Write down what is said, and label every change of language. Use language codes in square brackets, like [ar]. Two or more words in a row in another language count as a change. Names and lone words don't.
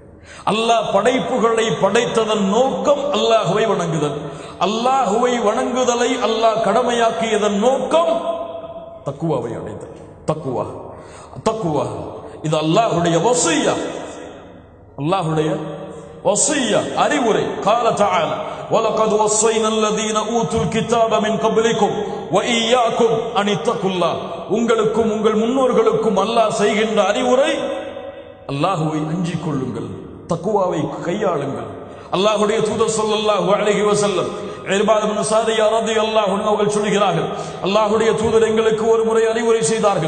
[ta] அல்லாஹ் படைப்புகளை படைத்ததன் நோக்கம் அல்லாஹுவை வணங்குதல். அல்லாஹுவை வணங்குதலை அல்லாஹ் கடமையாக்கியதன் நோக்கம் தக்குவாவை அடைதல். தக்குவா தக்குவா இது அல்லாஹுடைய வஸிய்யா, அல்லாஹுடைய வஸிய்யா, அறிவுரை. [ar] قال تعالى وَلَقَدْ وَصَّيْنَا الَّذِينَ أُوتُوا الْكِتَابَ مِنْ قَبْلِكُمْ وَإِيَّاكُمْ أَنِ اتَّقُوا اللَّهَ. [ta] உங்களுக்கும் உங்கள் முன்னோர்களுக்கும் அல்லாஹ் செய்கின்ற அறிவுரை, அல்லாஹுவை அஞ்சிக் கொள்ளுங்கள், தக்குவாவை கையாளுங்கள். அல்லாஹ்வுடைய தூதர் [ar] صلى الله عليه وسلم [ta] இர்பாத் இப்னு சாரியா [ar] رضي الله عنه [ta] அவர்கள் சொல்கிறார்கள், அல்லாஹ்வுடைய தூதர் எங்களுக்கு ஒரு முறை அறிவுரை செய்தார்கள்.